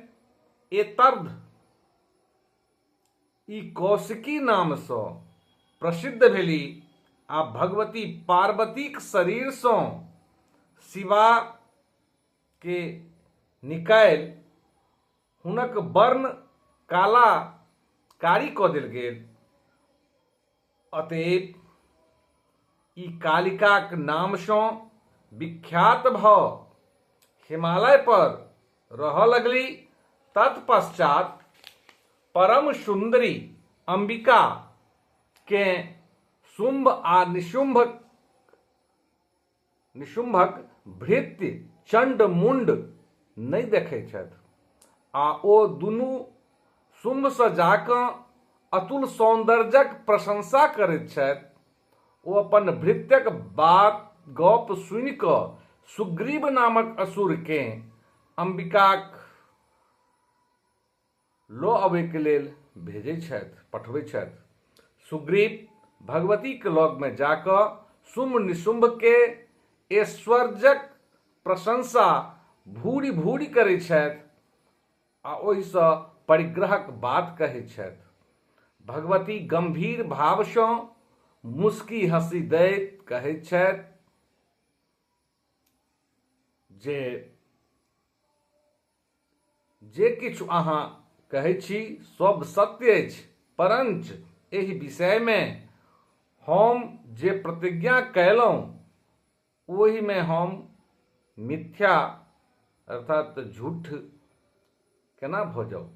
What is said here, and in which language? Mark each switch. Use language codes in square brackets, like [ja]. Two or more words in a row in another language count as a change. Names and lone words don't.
[mai] एतर्ध ई कौशिकी नाम सँ प्रसिद्ध भेली आ भगवती पार्वतीक शरीर सँ शिवा के निकालि हुनक वर्ण काला कारी कऽ देल गेल। अतएव ई कालिकाक नाम सँ विख्यात भऽ हिमालय पर रहऽ लगली। तत्पश्चात परम सुंदरी अंबिका के शुंभ आ निशुंभक भृत्य चंड मुंड नहीं देखै छथि आ ओ दुनू शुंभ सँ जाकऽ अतुल सौंदर्यक प्रशंसा करैत छथि। ओ अपन भृत्यक बात गप सुनि कऽ सुग्रीव नामक असुर के अंबिकाक लऽ अबै के लेल भेजै छथि, पठबै छथि। सुग्रीव भगवती के लग में जाकऽ शुंभ निशुंभ के ऐश्वर्यक प्रशंसा भूरि भूरि करैत छथि आ ओहि सँ परिग्रहक बात कहैत छथि। भगवती गंभीर भाव सँ मुस्की हंसी दैत कहैत छथि, जे जे किछु अहाँ कहै छी सब सत्य अछि, परंच एहि विषयमे हम जे प्रतिज्ञा कयलहुँ ओहिमे हम मिथ्या अर्थात झूठ केना भऽ जाउ।